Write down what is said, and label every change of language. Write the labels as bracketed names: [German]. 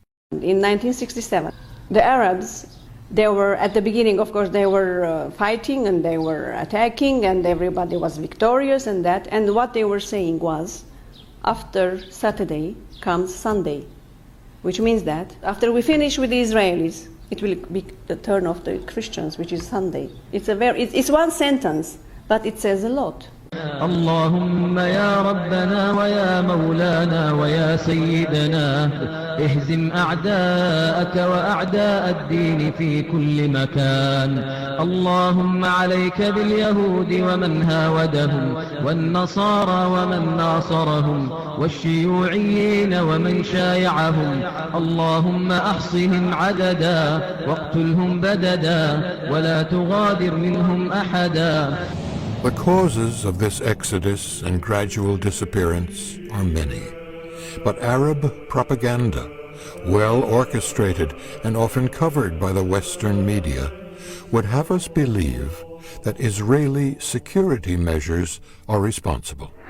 [English] In 1967, the Arabs, they were, at the beginning, of course, they were fighting and they were attacking and everybody was victorious and that. And what they were saying was, after Saturday comes Sunday, which means that after we finish with the Israelis, it will be the turn of the Christians, which is Sunday. It's one sentence, but it says a lot. [Arabic] اللهم يا ربنا ويا مولانا ويا سيدنا اهزم أعداءك وأعداء الدين في كل مكان اللهم عليك باليهود ومن هاودهم والنصارى ومن ناصرهم والشيوعيين ومن شايعهم اللهم أحصهم عددا واقتلهم بددا ولا تغادر منهم أحدا. [English] The causes of this exodus and gradual disappearance are many, but Arab propaganda, well orchestrated and often covered by the Western media, would have us believe that Israeli security measures are responsible.